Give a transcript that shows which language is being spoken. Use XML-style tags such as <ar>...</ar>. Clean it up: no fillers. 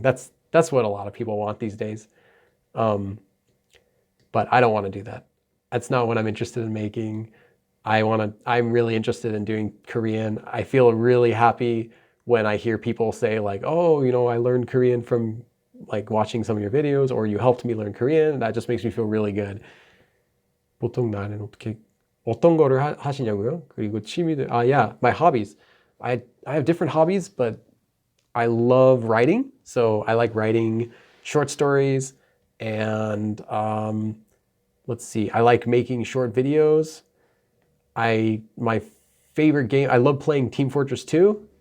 <en>That's what a lot of people want these days. But I don't want to do that. That's not what I'm interested in making. I'm really interested in doing Korean. I feel really happy when I hear people say like, oh, I learned Korean from like watching some of your videos, or you helped me learn Korean. That just makes me feel really good.</en> <ko>보통 나는 어떤 거를 하시냐고요? 그리고 취미들.</ko> <en>Yeah, my hobbies. I have different hobbies, but I love writing. So I like writing short stories, and let's see, I like making short videos. My favorite game, I love playing Team Fortress 2.</en>